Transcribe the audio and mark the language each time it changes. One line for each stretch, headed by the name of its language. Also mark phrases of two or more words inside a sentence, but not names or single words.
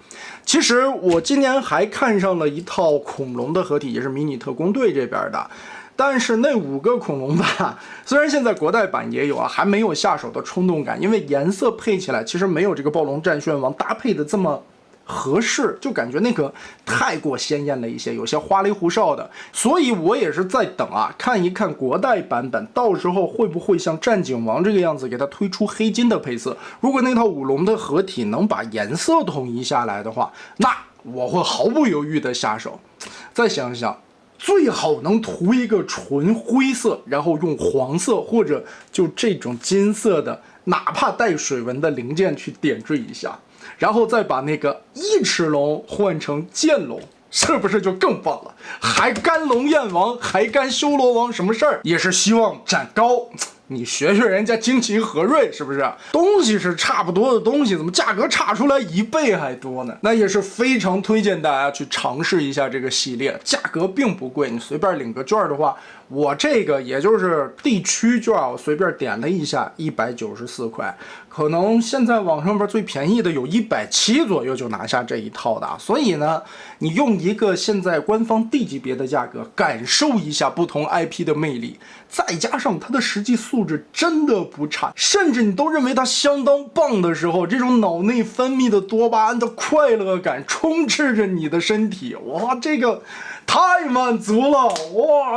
Chinese: 其實我今年還看上了一套恐龍的合體，也是迷你特工隊這邊的，但是那5個恐龍吧，雖然現在國代版也有啊，還沒有下手的衝動感，因為顏色配起來其實沒有這個暴龍戰旋王搭配的這麼合適，就感覺那個太過鮮豔了一些，有些花裡胡哨的。所以我也是在等啊，看一看國代版本到時候會不會像戰警王這個樣子給它推出黑金的配色。如果那套5龍的合體能把顏色統一下來的話，那我會毫不猶豫的下手。再想想，最好能塗一個純灰色，然後用黃色或者就這種金色的，哪怕帶水紋的零件去點綴一下，然後再把那個翼翅龍換成劍龍，是不是就更棒了？還干龍焰王，還干修羅王，什麼事兒？也是希望展高你學學人家驚奇和銳，是不是？東西是差不多的東西，怎麼價格差出來1倍還多呢？那也是非常推薦大家去嘗試一下這個系列，價格並不貴，你隨便領個券的話，我這個也就是地區券，我隨便點了一下，194塊，可能現在網上邊最便宜的有170左右就拿下這一套的。所以呢，你用一個現在官方D級別的價格感受一下不同 IP 的魅力，再加上它的實際素質真的不差，甚至你都認為它相當棒的時候，這種腦內分泌的多巴胺的快樂感充斥着你的身體，哇，這個太滿足了哇！